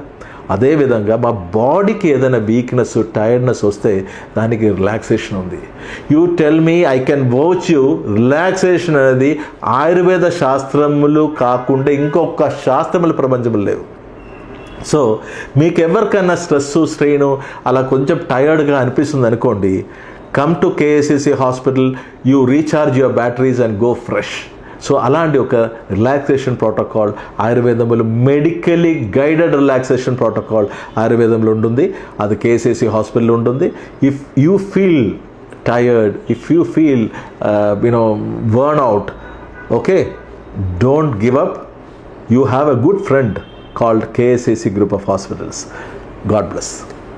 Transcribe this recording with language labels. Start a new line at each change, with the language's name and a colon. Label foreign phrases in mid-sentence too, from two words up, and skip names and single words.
Telugu: అదేవిధంగా మా బాడీకి ఏదైనా వీక్నెస్, టైర్డ్నెస్ వస్తే దానికి రిలాక్సేషన్ ఉంది.
English: You tell me, I can vouch you,
Telugu: రిలాక్సేషన్ అనేది ఆయుర్వేద శాస్త్రములు కాకుండా ఇంకొక శాస్త్రములు ప్రపంచంలో లేవు. సో మీకు ఎవరికైనా స్ట్రెస్, స్ట్రెయిన్ అలా కొంచెం టైర్డ్గా అనిపిస్తుంది అనుకోండి,
English: come to KSCC hospital, you recharge your batteries and go fresh.
Telugu: సో అలాంటి ఒక
English: relaxation protocol
Telugu: ఆయుర్వేదంలో,
English: medically guided relaxation protocol
Telugu: ఆయుర్వేదంలో ఉంటుంది. అది KSCC హాస్పిటల్లో ఉంటుంది.
English: If you feel tired, if you feel burn out, okay, don't give up. You have a good friend called KSCC Group of Hospitals. God bless.